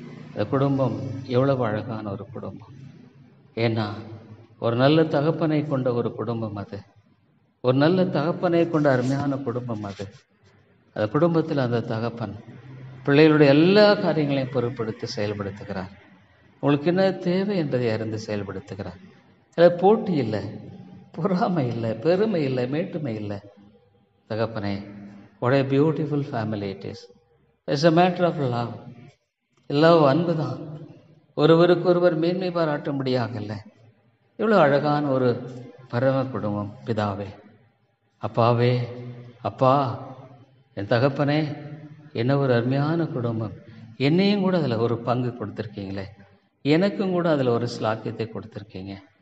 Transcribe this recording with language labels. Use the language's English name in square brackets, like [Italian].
[Tamil] அந்த குடும்பம் எவ்வளவு அழகான ஒரு குடும்பம். ஏன்னா ஒரு நல்ல தகப்பனை கொண்ட ஒரு குடும்பம் அது, ஒரு நல்ல தகப்பனை கொண்ட அருமையான குடும்பம் அது. அந்த குடும்பத்தில் அந்த தகப்பன் பிள்ளைகளுடைய எல்லா காரியங்களையும் பொருட்படுத்தி செயல்படுத்துகிறார். உங்களுக்கு என்ன தேவை என்பதை அறிந்து செயல்படுத்துகிறார். அதில் போட்டி இல்லை, பொறாமை இல்லை, பெருமை இல்லை, மேட்டுமை இல்லை. தகப்பனே, [English] what a beautiful family it is. It's a matter of love. [Tamil] Love, அன்பு தான். ஒருவருக்கு ஒருவர் மேன்மை பாராட்டும்படியாக இல்லை. எவ்வளோ அழகான ஒரு பரம குடும்பம். பிதாவே, அப்பாவே, அப்பா, என் தகப்பனே, என்ன ஒரு அருமையான குடும்பம். என்னையும் கூட அதில் ஒரு பங்கு கொடுத்துருக்கீங்களே, எனக்கும் கூட அதில் ஒரு ஸ்லாக்கியத்தை கொடுத்துருக்கீங்க.